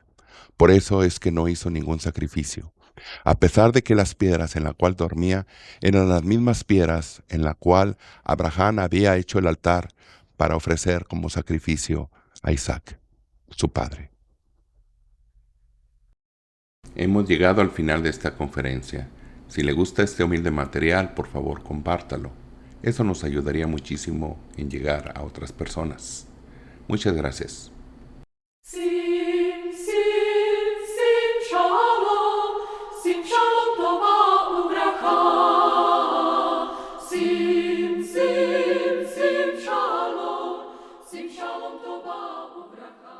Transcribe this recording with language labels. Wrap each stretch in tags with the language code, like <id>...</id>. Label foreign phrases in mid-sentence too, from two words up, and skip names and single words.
<es>Por eso es que no hizo ningún sacrificio. A pesar de que las piedras en la cual dormía eran las mismas piedras en la cual Abraham había hecho el altar para ofrecer como sacrificio a Isaac, su padre. Hemos llegado al final de esta conferencia. Si le gusta este humilde material, por favor, compártalo. Eso nos ayudaría muchísimo en llegar a otras personas. Muchas gracias.</es> <he>שים, שים, שים שלום טובה וברכה. שים שלום טובה וברכה.</he>